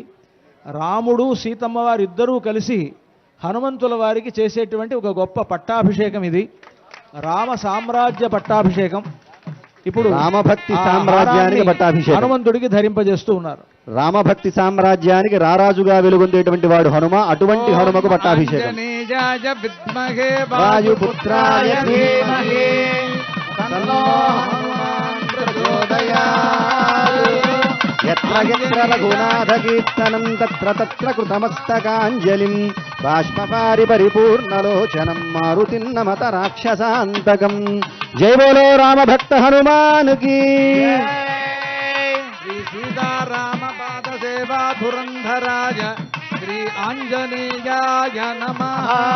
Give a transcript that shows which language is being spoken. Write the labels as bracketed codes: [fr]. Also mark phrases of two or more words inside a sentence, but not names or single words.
[te] రాముడు సీతమ్మ వారు ఇద్దరూ కలిసి హనుమంతుల వారికి చేసేటువంటి ఒక గొప్ప పట్టాభిషేకం ఇది. రామ సామ్రాజ్య పట్టాభిషేకం. ఇప్పుడు రామభక్తి ఆ సామ్రాజ్యానికి హారాన్ని పట్టాభిషేకం. హనుమంతుడికి ధరింపజేస్తూ ఉన్నారు. రామభక్తి సామ్రాజ్యానికి రారాజుగా వెలుగొందేటువంటి వాడు హనుమ. అటువంటి హనుమకు పట్టాభిషేకం. [sa] आञ्जनेयाय विद्महे వాయుపుత్రాయ ధీమహి तन्नो हनुमान् प्रचोदयात् యత్ర యత్ర రఘునాథ కీర్తనం తత్ర తత్ర కృతమస్తకాంజలిం బాష్పపారి పరిపూర్ణలోచనం మారుతిన్నమత రాక్షసాంతకం. [hi] जय बोलो रामभक्त हनुमान की. [sa] శ్రీ సీతారామ పాద సేవా ధురంధరాయ శ్రీ ఆంజనేయాయ నమః.